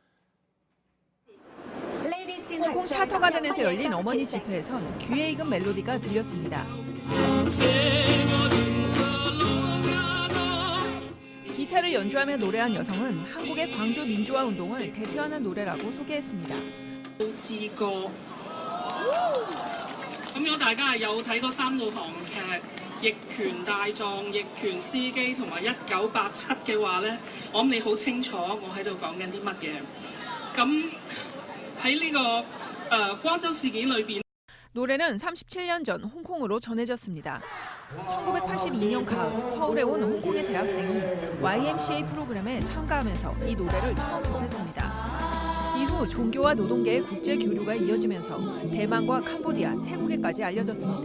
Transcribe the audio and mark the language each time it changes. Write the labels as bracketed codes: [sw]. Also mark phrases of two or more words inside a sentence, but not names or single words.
[ko] 홍콩 차터가든에서 열린 어머니 집회에선 귀에 익은 멜로디가 들렸습니다. 기타를 연주하며 노래한 여성은 한국의 광주 민주화 운동을 대표하는 노래라고 소개했습니다. [yue] 咁如果大家有睇過3套韓劇《逆權大狀》、《逆權司機》同埋《1987》嘅話咧，我諗你好清楚我喺度講緊啲乜嘢。咁喺呢個光州事件裏邊。 [ko] 노래는 37년 전 홍콩으로 전해졌습니다. 1982년 가을 서울에 온 홍콩의 대학생이 YMCA 프로그램에 참가하면서 이 노래를 처음 접했습니다. 이후 종교와 노동계의 국제 교류가 이어지면서 대만과 캄보디아, 태국에까지 알려졌습니다.